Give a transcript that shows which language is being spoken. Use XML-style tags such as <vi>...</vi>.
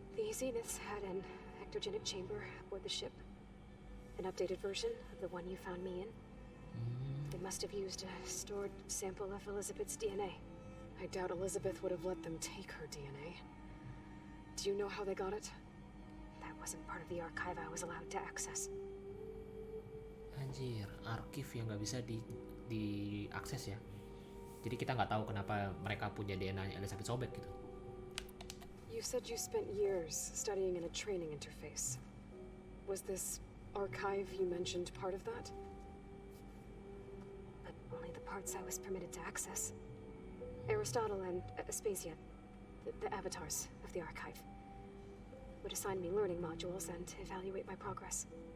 <en>The Zeniths had an ectogenic chamber aboard the ship. An updated version of the one you found me in. They must have used a stored sample of Elizabeth's DNA. I doubt Elizabeth would have let them take her DNA. Do you know how they got it? That wasn't part of the archive I was allowed to access.</en> <id>Anjir, arsip yang nggak bisa diakses ya. Jadi kita nggak tahu kenapa mereka punya DNA Elizabeth Sobek gitu.</id> <en>You said you spent years studying in a training interface. Was this archive you mentioned part of that? But only the parts I was permitted to access. Aristotle and Aspasia, the avatars of the archive, would assign me learning modules and evaluate my progress.</en>